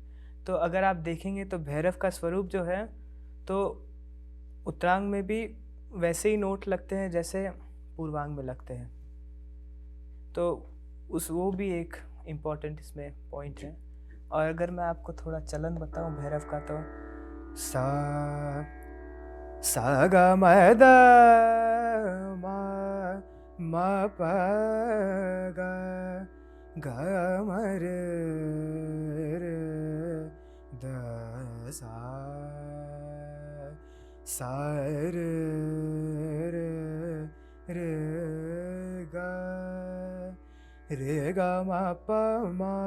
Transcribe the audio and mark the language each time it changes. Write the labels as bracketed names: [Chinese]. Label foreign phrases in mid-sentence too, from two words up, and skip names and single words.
[Hindi] तो अगर आप देखेंगे तो भैरव का स्वरूप जो है, तो उत्तरांग में भी वैसे ही नोट लगते हैं जैसे पूर्वांग में लगते हैं। तो वो भी एक इम्पॉर्टेंट इसमें पॉइंट है। और अगर मैं आपको थोड़ा चलन बताऊं भैरव का, तो सा ग म द म प ग म रे द सा रे ग म प म